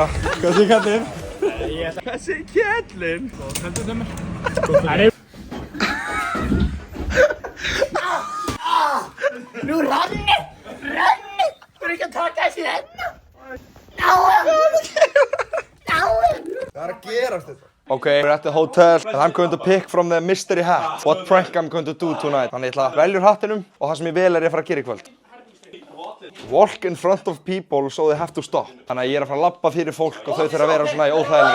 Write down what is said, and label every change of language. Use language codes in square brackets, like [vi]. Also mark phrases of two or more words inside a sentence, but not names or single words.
[is] Hvað segir kallinn? Hvað segir kallinn? Kallinn sem er. Nú Ronni! Þú ekki að taka þessi hennar? Hvað er að gerast þetta? [en] Okay, we're at the hotel and I'm going to pick from the mystery hat what prank I'm going to do tonight. [is] Þannig ég ætla að velja úr hattinum og það sem ég vel er ég að fara að gera í kvöld. [en] Walk in front of people so they have to stop. [is] Þannig að ég er að fara að labba fyrir fólk og þau þurfa að vera svona í óþægilegri.